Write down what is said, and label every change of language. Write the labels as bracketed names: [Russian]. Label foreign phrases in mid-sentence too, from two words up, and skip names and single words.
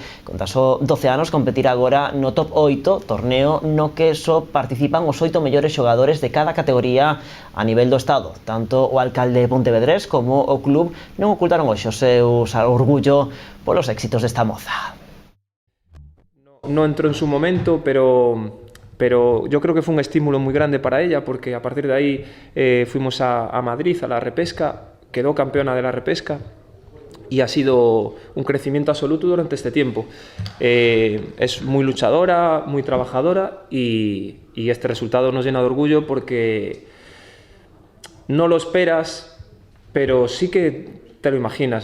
[Galician] Con tan só 12 anos competirá agora no top 8, torneo no que só participan os 8 mellores xogadores de cada categoría a nivel do estado. Tanto o alcalde pontevedrés como o club non ocultaron hoxe o seu orgullo polos éxitos desta moza. [Spanish] No entró en su momento, pero yo creo que fue un estímulo muy grande para ella, porque a partir de ahí fuimos a Madrid a la repesca, quedó campeona de la repesca y ha sido un crecimiento absoluto durante este tiempo. Es muy luchadora, muy trabajadora y este resultado nos llena de orgullo porque no lo esperas, pero sí que te lo imaginas.